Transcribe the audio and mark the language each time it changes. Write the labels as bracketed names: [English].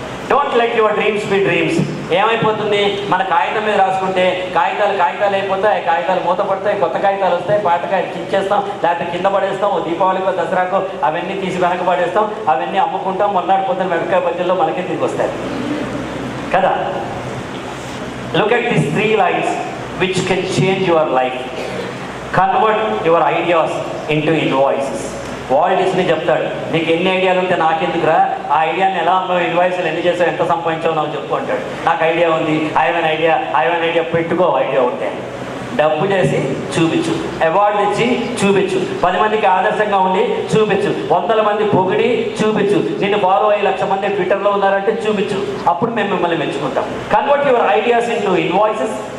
[English] Don't let your dreams be dreams. [Telugu] ఏమైపోతుంది, మన కాగితం మీద రాసుకుంటే కాగితాలు అయిపోతాయి, కాగితాలు మూతపడతాయి, కొత్త కాగితాలు వస్తాయి, పాత కాగితాలు ఇచ్చేస్తాం, లేకపోతే కింద పడేస్తాం, దీపావళికో దసరాకో అవన్నీ తీసి వెనక పడేస్తాం, అవన్నీ అమ్ముకుంటాం, మొన్నటిపోతున్న వెనకాయ బజ్జల్లో మనకే తిరిగి వస్తాయి కదా. [English] Look at these 3 lines which can change your life. Convert your ideas into invoices. [Telugu] Walt Disney చెప్తాడు, నీకు ఎన్ని ఐడియాలు ఉంటే నాకెందుకురా, ఆ ఐడియాని ఎలా అమ్మావు, ఇన్వాయిస్లు ఎన్ని చేసావు, ఎంత సంపాదించావు నాకు చెప్పు అంటాడు. నాకు ఐడియా ఉంది, [English] I have an idea [Telugu] పెట్టుకో. ఐడియా ఉంటే డబ్బు చేసి చూపించు, అవార్డు తెచ్చి చూపించు, 10 మందికి ఆదర్శంగా ఉండి చూపించు, 100 మంది పొగిడి చూపించు, నిన్ను ఫాలో అయ్యి 1,00,000 మంది ట్విట్టర్లో ఉన్నారంటే చూపించు. అప్పుడు మేము మిమ్మల్ని మెచ్చుకుంటాం. [English] convert your ideas into invoices